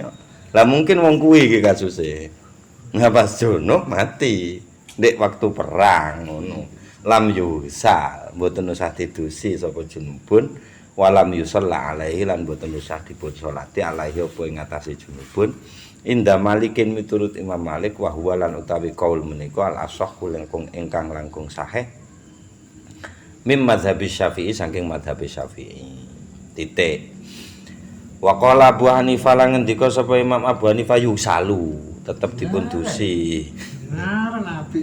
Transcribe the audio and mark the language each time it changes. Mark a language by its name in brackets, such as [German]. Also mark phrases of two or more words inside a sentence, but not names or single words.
[Javanese] Lah mungkin wong kuwi iki kasuse. Nah pas junub mati. Ndek waktu perang ngono. [Arabic] Lam yusal, [Javanese] mboten usah didusi sapa junubun, [Arabic] walam yusalla alaihi [Javanese] lan mboten usah dipun salati alaihi apa ing atase junubun. [Arabic] Inda Malikin [Javanese] miturut Imam Malik [Arabic] wa huwa [Javanese] lan utawi kaul menika [Arabic] al asah [Javanese] langkung ingkang langkung sahih. [Arabic] mim madzhabi Syafi'i [Javanese] saking madzhab Syafi'i. Titik. [Arabic] Wa qala Abu Hanifah [Javanese] lan ngendika sapa Imam Abu Hanifah yusalu tetep dipun dusi. Ngaran api.